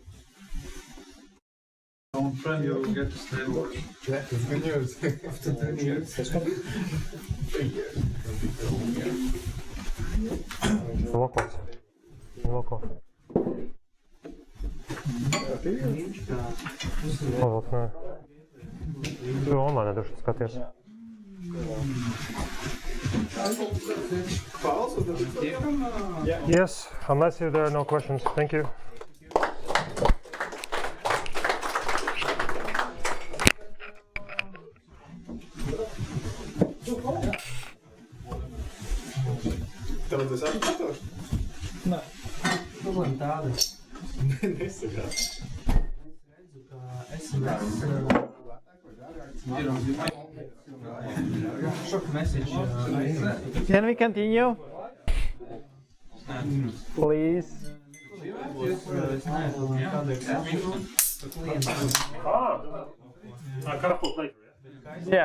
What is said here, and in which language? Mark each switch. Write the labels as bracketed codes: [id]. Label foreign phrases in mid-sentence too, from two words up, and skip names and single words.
[en] On-prem, you will get a stable version. Yeah, it's good news. After 10 years. 3 years. Local. Вот, [lv] tu online droši skaties. [en] Yes, unless there are no questions. Thank you. [lv] Tev tas atkārtos? Nē. Problēma tāda. Nesagās. Redzu, ka [en] SMS shock message. Can we continue? Please. Yeah.